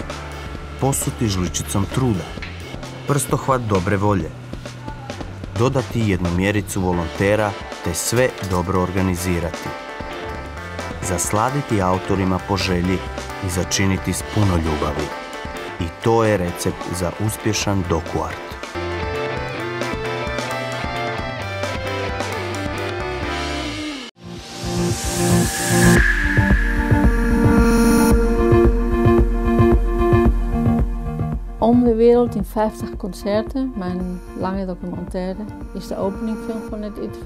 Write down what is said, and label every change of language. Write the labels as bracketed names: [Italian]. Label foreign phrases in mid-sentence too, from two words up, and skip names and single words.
[Croatian] Posuti žličicom truda. Prstohvat dobre volje. Dodati jednu mjericu volontera te sve dobro organizirati. Zasladiti autorima po želji i začiniti s puno ljubavi. I to je recept za uspješan dokuart. [Dutch] Om de wereld in 50 concerten, mijn lange documentaire, is de openingfilm van het IDFA.